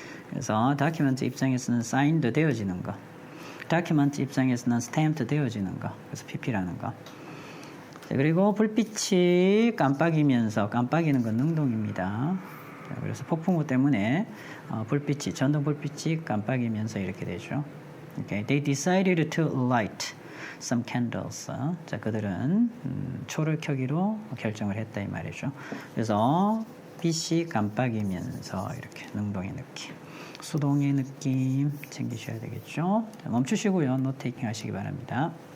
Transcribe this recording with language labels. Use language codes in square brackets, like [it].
[ko] 그래서 document 입장에서는 signed 되어지는 거, document 입장에서는 stamped 되어지는 거, 그래서 PP라는 거. 자, 그리고 불빛이 깜빡이면서, 깜빡이는 건 능동입니다. 자, 그래서 폭풍우 때문에 불빛이, 전동 불빛이 깜빡이면서 이렇게 되죠. [en] Okay. They decided to light some candles. [ko] 자, 그들은 초를 켜기로 결정을 했다 이 말이죠. 그래서 빛이 깜빡이면서 이렇게 능동의 느낌, 수동의 느낌 챙기셔야 되겠죠. 자, 멈추시고요. 노트 테이킹 하시기 바랍니다.